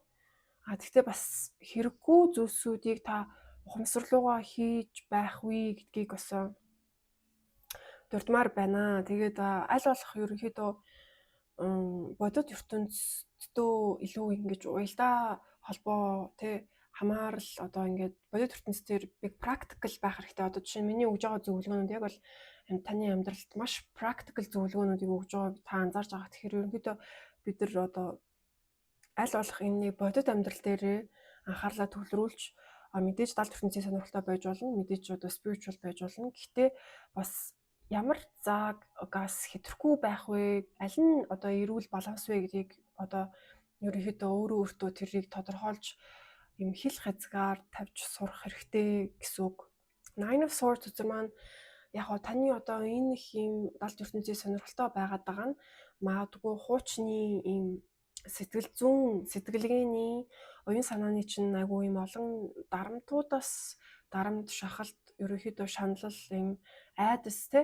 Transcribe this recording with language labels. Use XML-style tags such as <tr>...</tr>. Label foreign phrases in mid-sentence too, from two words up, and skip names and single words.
<mn>Тэгвэл бас хэрэггүй зүйлсүүдийг та ухамсарлуугаа хийж байх вэ гэдгийг бас дурдмаар байна. Тэгээд аль болох ерөнхийдөө бодит ертөнцтэй илүү ингэж уялдаа холбоо тий хамаарал одоо ингээд бодит ертөнцийн</mn> <en>big practical</en> <mn>байх хэрэгтэй. Одоо жишээ нь миний өгж байгаа зөвлөгөөнүүд яг бол таны амьдралд маш practical зөвлөгөөнүүдийг өгж байгааг та анзаарч байгаа. Тэгэхээр ерөнхийдөө бид нар одоо аль болох энэ бодит амьдрал дээр анхаарлаа төвлөрүүлж мэдээж далд ертөнцийн сонирхолтой байж болно. Мэдээж одоо spiritual байж болно. Гэхдээ бас ямар газ хэтрэхгүй байх вэ? Аль нь одоо эрүүл баланс вэ гэдгийг одоо ерөнхийдөө өөртөө тэрийг тодорхойлж юм хил хязгаар тавьж сурах хэрэгтэй гэсэн үг. Nine of Swords үзэр маань яг таны одоо энэ их юм далд ертөнцийн сонирхолтой байгаад байгаа нь магадгүй хуучны юм сэтгэл зүйн сэтгэлгээний оюун санааны чинь айгүй юм олон дарамтуудаас дарамт шахалт ерөнхийдөө шаналл юм айдас</mn>